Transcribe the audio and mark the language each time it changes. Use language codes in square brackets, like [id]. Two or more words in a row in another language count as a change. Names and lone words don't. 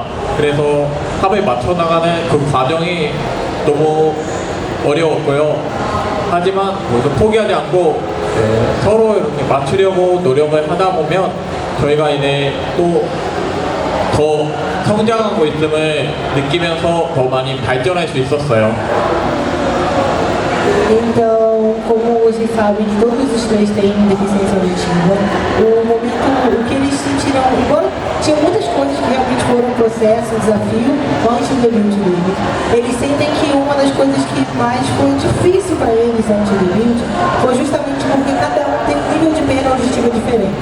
[ko] 그래서 합을 맞춰 나가는 그 과정이 너무 어려웠고요. 하지만 모두 포기하지 않고 서로 이렇게 맞추려고 노력을 하다 보면 저희가 이제 또 더 성장하고 있음을 느끼면서 더 많이 발전할 수 있었어요. [pt] Então, como vocês sabem que todos os três têm deficiência auditiva, o momento, o que eles sentiram, igual tinha muitas coisas que realmente foram um processo, um desafio antes do debut dele. Eles sentem que uma das coisas que mais foi difícil para eles antes do debut foi justamente porque cada um tem um nível de perda auditiva diferente.